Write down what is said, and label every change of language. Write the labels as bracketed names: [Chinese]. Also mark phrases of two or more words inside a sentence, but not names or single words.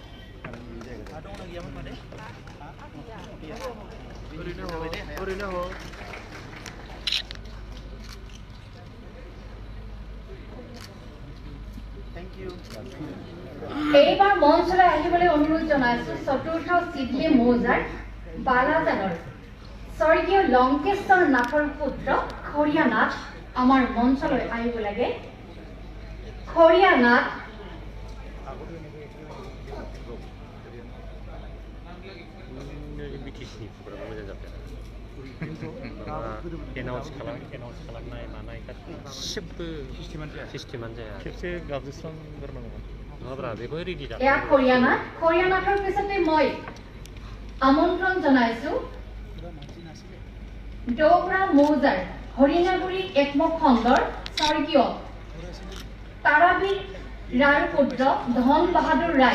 [Assamese] এইবাৰ মঞ্চলৈ আহিবলৈ অনুৰোধ জনাইছো চতুৰ্থ চিডলি মৌজাৰ বালাজানৰ স্বৰ্গীয় লংকেশ্বৰ নাথৰ পুত্ৰ খৰিয়া নাথ আমাৰ মঞ্চলৈ আহিব লাগে। খৰিয়া নাথ [Bodo] एनाउन्स खालामनाय मानाय गासिबो सिस्टेमानो जाया। खेबसे गाबज्रिस्रांग्रोनांगौमोन नङाब्रा बेबो रेडि जाबाय। [Assamese] এয়া খৰিয়া নাথ। খৰিয়া নাথৰ পিছতে মই আমন্ত্ৰণ জনাইছো ডোগৰা মৌজাৰ হৰিণাগুৰি একমুখ খণ্ডৰ স্বৰ্গীয় তাৰাবীৰ ৰায়ৰ পুত্ৰ ধন বাহাদুৰ ৰায়।